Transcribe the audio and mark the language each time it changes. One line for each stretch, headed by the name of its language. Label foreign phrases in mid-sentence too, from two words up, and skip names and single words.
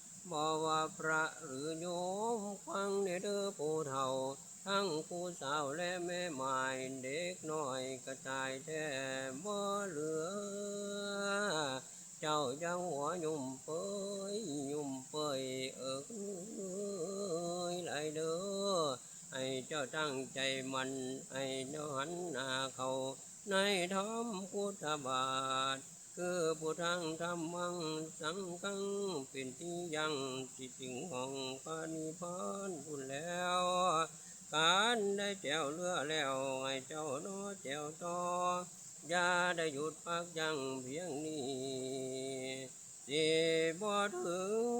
Lao: ບໍ່ວ່າພະ ຫຼື ໂຍມ ຟັງແນ່ເດີ້ຜູ້ເฒ่າ ທັງຜູ້ສາວ ແລະ ແມ່ມາຍ ເດັກນ້ອຍ ກໍຕາຍແທ້ ບໍ່ເຫຼືອ ເຈົ້າຢ່າຫົວຫຍຸ້ມເຍີ່ອຍ ຫຍຸ້ມເປື້ອຍ ເອີ້ນເອ່ ຍ ຫຼາຍເດີ້ ໃຫ້ເຈົ້າຕັ້ງໃຈໝັ້ນ ໃຫ້ເຈົ້າຫັນໜ້າເຂົ້າ ໃນທຳພຸດທະບາທคือ
Pali: พุทธังธัมมังสังฆัง
Lao: ເປັນທີ່ຍັງ ທີ່ເປັນຂອງ ພະນິບພານ ພຸ້ນແລ້ວ ການໄດ້ແຕ່ວເຮືອແລ້ວ ໃຫ້ເຈົ້າໜ້ອແຕ່ວຕໍ່ ຢ່າໄດ້ຢຸດພັກຢັ້ງພຽງນີ້ ສິບໍ່ເຖິງ